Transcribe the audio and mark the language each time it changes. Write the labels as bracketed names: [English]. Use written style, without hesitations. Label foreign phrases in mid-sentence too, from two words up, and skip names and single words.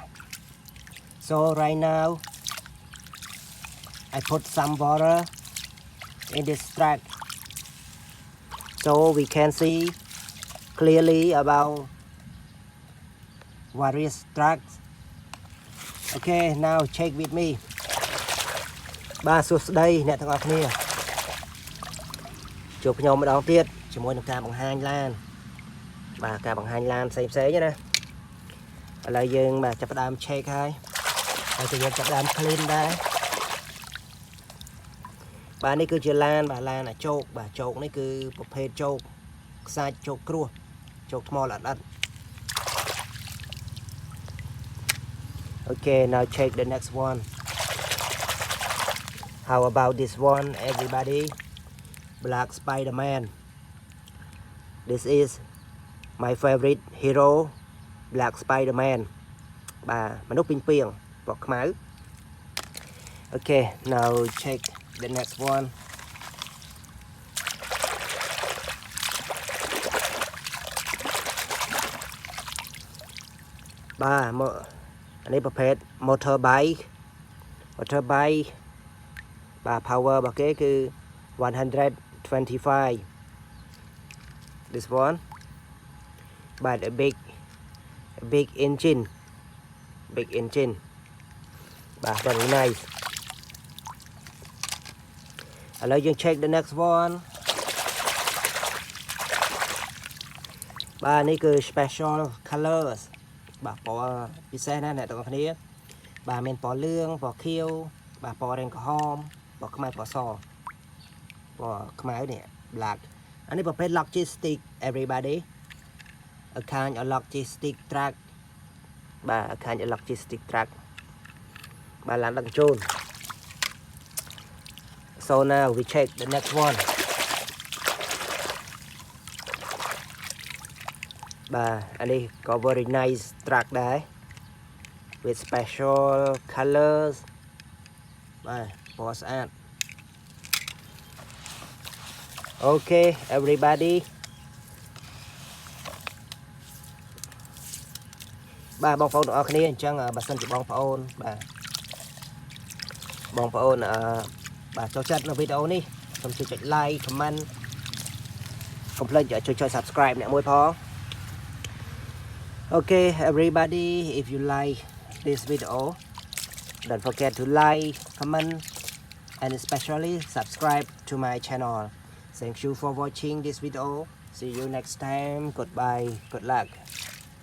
[English] So right now I put some water in this truck so we can see clearly about various trucks. Okay, now check with me. [Khmer] បាទសួស្តីអ្នកទាំងអស់គ្នាជួបខ្ញុំម្ដងទៀតជាមួយនឹងការបង្ហាញឡានបាទការបង្ហាញឡានផ្សេងៗណាឥឡូវយើងបាទចាប់ផ្ដើម check ហើយយើងចាប់ផ្ដើម clean ដែរ បាទនេះគឺជាឡានបាទឡានជោគបាទជោគនេះគឺប្រភេទជោគខ្សាច់ជោគគ្រោះជោគថ្មល្អិត [English] Okay, now check the next one. How about this one, everybody? Black Spider-Man. This is my favorite hero, Black Spider-Man. [Khmer] បាទមនុស្សពីងពីងពណ៌ខ្មៅ [English] Okay, now check the next one. [Khmer] បាទមក នេះប្រភេទ motorbike បាទ power របស់គេគឺ [English] 125 this one but a big engine បាទ very nice [Khmer] ឥឡូវយើង [English] check the next one [Khmer] បាទនេះគឺ [English] special colors [Khmer] បាទពណ៌ពិសេសណាស់អ្នកទាំងអស់គ្នាបាទមានពណ៌លឿងពណ៌ខៀវបាទពណ៌រែងក្រហមពណ៌ខ្មៅពណ៌សពណ៌ខ្មៅនេះ black អានេះប្រភេទ logistic [English] everybody a kind of logistic truck [Khmer] បាទ [English] a kind of logistic truck [Khmer] បាទឡានដឹកជញ្ជូន [English] so now we check the next one [Khmer] បាទអានេះក៏ [English] very nice truck ដែរ with special colors [Khmer] បាទពណ៌ស្អាត [English] Okay everybody [Khmer] បាទបងប្អូនទាំងអស់គ្នាអញ្ចឹងបើសិនជាបងប្អូនបាទ បងប្អូនបាទចូលចិត្តនៅវីដេអូនេះសូមជួយចុច [English] like comment [Khmer] កុំភ្លេចចុច subscribe អ្នកមួយផង [English] Okay everybody, if you like this video, don't forget to like, comment and especially subscribe to my channel. Thank you for watching this video. See you next time. Goodbye. Good luck.